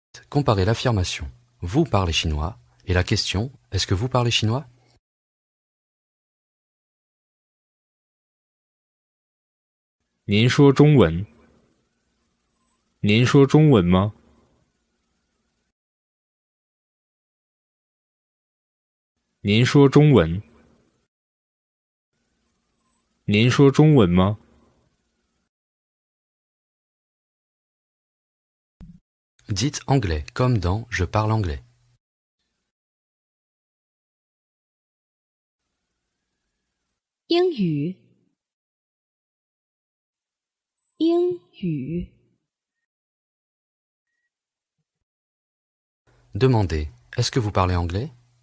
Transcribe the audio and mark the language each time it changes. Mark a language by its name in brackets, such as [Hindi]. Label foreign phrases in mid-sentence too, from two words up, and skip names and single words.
[French] Comparez l'affirmation « Vous parlez chinois » et la question « Est-ce que vous parlez chinois ?» [Chinese] 您说中文？您说中文吗？您说中文？您说中文吗？ [French] Dites anglais comme dans « Je parle anglais ». [Chinese] 英语，英语， [French] Demandez « Est-ce que vous parlez anglais ?»